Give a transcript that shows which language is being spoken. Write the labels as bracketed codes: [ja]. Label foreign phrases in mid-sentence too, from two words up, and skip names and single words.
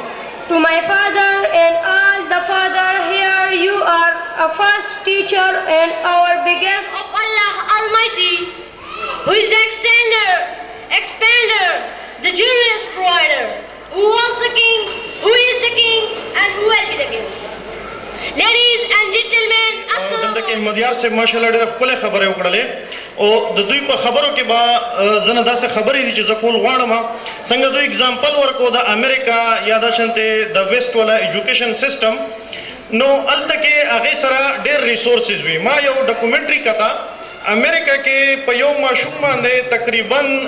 [en] To my father and all the father here, you are a first teacher and our biggest Of Allah Almighty, who is the expander, the generous provider, who was the king, who is the king, and who will be the king. Ladies and gentlemen, [ps] دلته کې مدیار صاحب ماشاءالله ډېر خپله خبرې وکړلې او د دوی په خبرو کې به ځنه داسې خبرې دي چې زه کول غواړم څنګه دوی اگزامپل ورکو د امریکا یا داشانتې د ویسټ والا [en] education system [ps] نو هلته کې هغې سره ډېر ریسورسز وي ما یو ډاکومنټري کته امریکا کې په یو ماشوم باندې تقریبا